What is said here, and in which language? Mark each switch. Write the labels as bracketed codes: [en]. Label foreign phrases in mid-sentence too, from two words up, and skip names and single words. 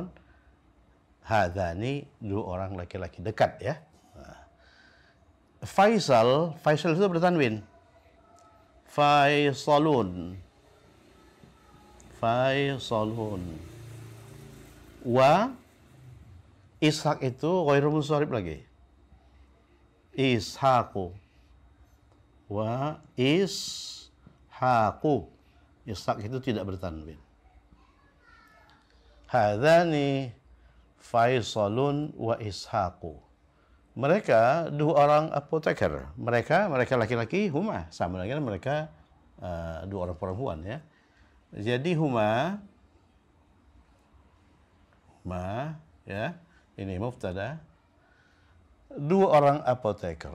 [id] Hadzani dua orang laki-laki, dekat ya. Faisal itu bertanwin. Faisalun. Wa Ishak itu [ar] غير منصرف [id] lagi. [ar] إسحاق. وإسحاق. [id] Ishaq itu tidak bertanwin. [ar] هذان فيصل وإسحاق. [id] Mereka dua orang apoteker. Mereka laki-laki, huma sama dengan mereka dua orang perempuan ya. Jadi huma ya, ini mubtada. Dua orang apoteker.